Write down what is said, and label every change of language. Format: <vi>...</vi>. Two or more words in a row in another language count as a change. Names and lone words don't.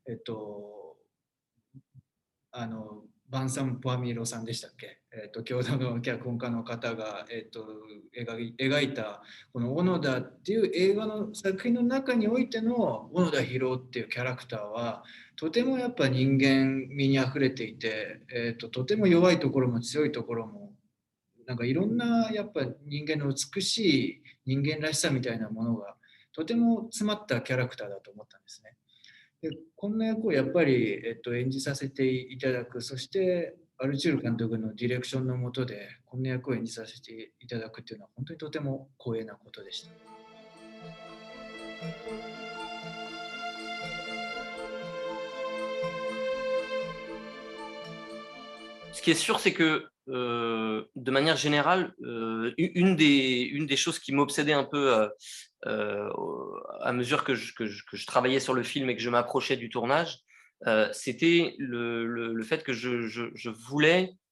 <ja>バンサム・ポアミーロさんでしたっけ、共同の脚本家の方が、描いたこの小野田っていう映画の作品の中においての小野田博っていうキャラクターはとてもやっぱ人間味にあふれていて、とても弱いところも強いところもなんかいろんなやっぱ人間の美しい人間らしさみたいなものがとても詰まったキャラクターだと思ったんですね。でこんな役をやっぱり、演じさせていただく、そしてアルチュール監督のディレクションの下でこんな役を演じさせていただくっていうのは本当にとても光栄なことでした。</ja> <fr>Ce qui est sûr, c'est que de manière générale, une des choses qui m'obsédait un peu à mesure que je travaillais sur le film et que je m'approchais du tournage, c'était le fait que je voulais,</fr>